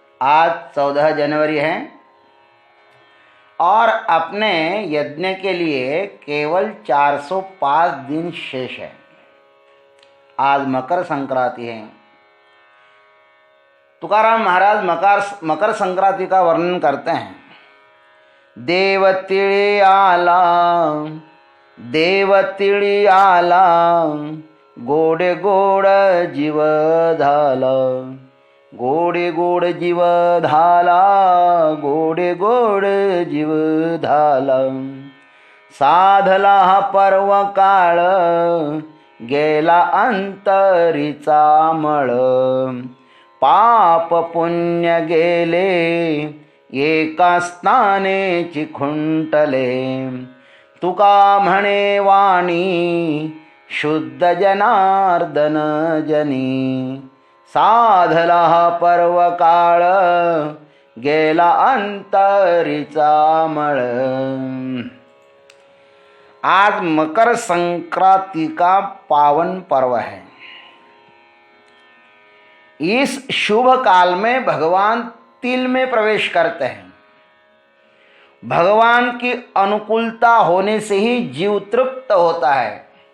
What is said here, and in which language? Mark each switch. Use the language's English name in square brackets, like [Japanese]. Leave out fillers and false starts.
[Hindi] आज 14 जनवरी है और अपने यज्ञ के लिए केवल 405 दिन शेष है। आज मकर संक्रांति है। तुकाराम महाराज मकर संक्रांति का वर्णन करते हैं। [Marathi] देवतिळी आला गोडे गोड जीव झाला, गोडे गोड जीव झाला, गोडे गोड जीव झाला। साधला पर्व काळ गेला अंतरीचा मळ, पाप पुण्य गेले एका स्नानेची खुंटले। तुका म्हणे वाणी शुद्ध जनार्दन जनी, साधला पर्व काळ गेला अंतरीचा मळ। [Hindi] आज मकर संक्रांति का पावन पर्व है। इस शुभ काल में भगवान तिल में प्रवेश करते हैं। भगवान की अनुकूलता होने से ही जीव तृप्त होता है।